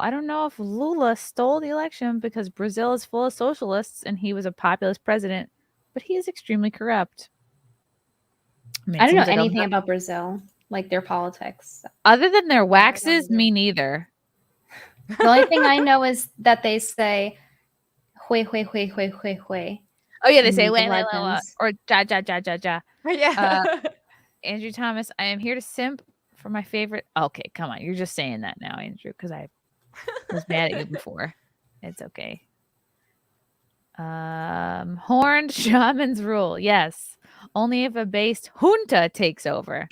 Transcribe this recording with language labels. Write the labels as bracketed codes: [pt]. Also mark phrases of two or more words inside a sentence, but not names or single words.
[en] I don't know if Lula stole the election because Brazil is full of socialists and he was a populist president, but he is extremely corrupt. I don't know anything about Brazil, like their politics. Other than their waxes, me neither. The only thing I know is that they say, "Hui hui hui hui hui hui." Oh yeah, they say "wait, wait, wait," or "ja ja ja ja ja." Yeah. Andrew Thomas, I am here to simp for my favorite. Okay, come on, you're just saying that now, Andrew, because I was mad at you before. It's okay. Horned shaman's rule. Yes. Only if a based junta takes over.